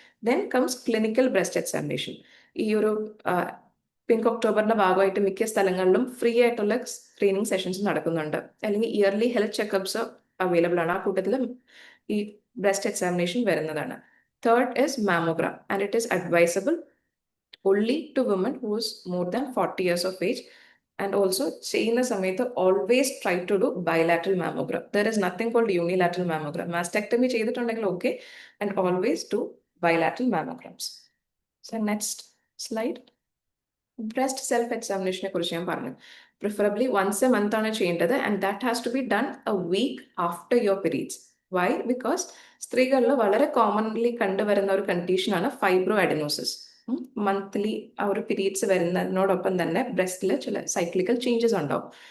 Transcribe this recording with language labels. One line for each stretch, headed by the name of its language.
Malayalam: Then comes clinical breast examination. ഈ ഒരു pink ഒക്ടോബറിന്റെ ഭാഗമായിട്ട് മിക്ക സ്ഥലങ്ങളിലും ഫ്രീ ആയിട്ടുള്ള സ്ക്രീനിങ് സെഷൻസ് നടക്കുന്നുണ്ട്, അല്ലെങ്കിൽ ഇയർലി ഹെൽത്ത് ചെക്കപ്സ് അവൈലബിൾ ആണ്. ആ കൂട്ടത്തിൽ ഈ ബ്രസ്റ്റ് എക്സാമിനേഷൻ വരുന്നതാണ്.
English: Third is mammogram, and it is advisable only to women who is more than 40 years of age. And also,
Malayalam: ചെയ്യുന്ന സമയത്ത്
English: always try to do bilateral mammogram. There is nothing called unilateral mammogram. Mastectomy
Malayalam: ചെയ്തിട്ടുണ്ടെങ്കിൽ
English: okay, and always do bilateral mammograms. So next slide. Breast self എക്സാമിനേഷനെ
Malayalam: കുറിച്ച് ഞാൻ പറഞ്ഞു.
English: preferably once a month
Malayalam: ആണ് ചെയ്യേണ്ടത്,
English: And that has to be done a week after your periods. Why?
Malayalam: Because സ്ത്രീകളിൽ വളരെ commonly കണ്ടുവരുന്ന ഒരു കണ്ടീഷനാണ് ഫൈബ്രോ അഡനോസിസ്. മന്ത്ലി ആ ഒരു പീരീഡ്സ് വരുന്നതിനോടൊപ്പം തന്നെ ബ്രസ്റ്റിൽ ചില സൈക്ലിക്കൽ ചേഞ്ചസ് ഉണ്ടാവും.